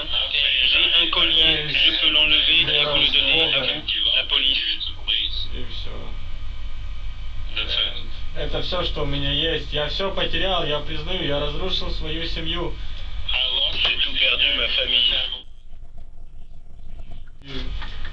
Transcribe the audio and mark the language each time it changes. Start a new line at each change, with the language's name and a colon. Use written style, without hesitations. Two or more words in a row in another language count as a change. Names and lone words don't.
French: J'ai un collier, je peux l'enlever et vous le donner à vous, la police.
Russian: И все. Это все, что у меня есть. Я все потерял, я признаю, я разрушил свою семью.
French: J'ai tout perdu, ma famille.